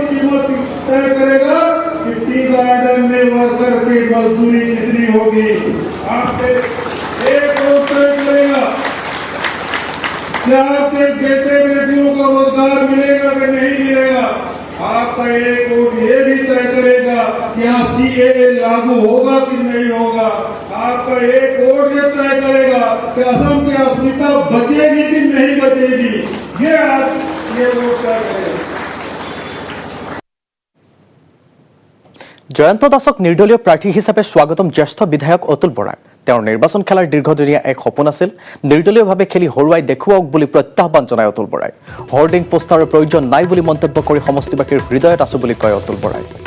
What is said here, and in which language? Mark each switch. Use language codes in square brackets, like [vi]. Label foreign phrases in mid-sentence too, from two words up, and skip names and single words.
[hi] कीमत तय करेगा कि टी गार्डन में वर्कर की मजदूरी कितनी होगी आपके एक वोट तय करेगा क्या आपके बेटे बेटियों को रोजगार मिलेगा कि नहीं मिलेगा आपका एक वोट ये भी तय करेगा कि यहाँ सीएए लागू होगा कि नहीं होगा आपका एक वोट ये तय करेगा कि असम की अस्मिता बचेगी कि नहीं बचेगी ये वोट तय करेगा [as] জয়ন্ত দাসক নিৰ্দলীয় প্ৰাৰ্থী হিচাপে স্বাগতম জ্যেষ্ঠ বিধায়ক অতুল বৰাৰ তেওঁৰ নিৰ্বাচন খেলাৰ দীৰ্ঘদিনীয়া এক সপোন আছিল। নিৰ্দলীয়ভাৱে খেলি হৰুৱাই দেখুৱাওক বুলি প্ৰত্যাহ্বান জনায় অতুল বৰাই। হৰ্ডিং পোষ্টাৰৰ প্ৰয়োজন নাই বুলি মন্তব্য কৰি সমষ্টিবাসীৰ হৃদয়ত আছো বুলি কয় অতুল বৰাই।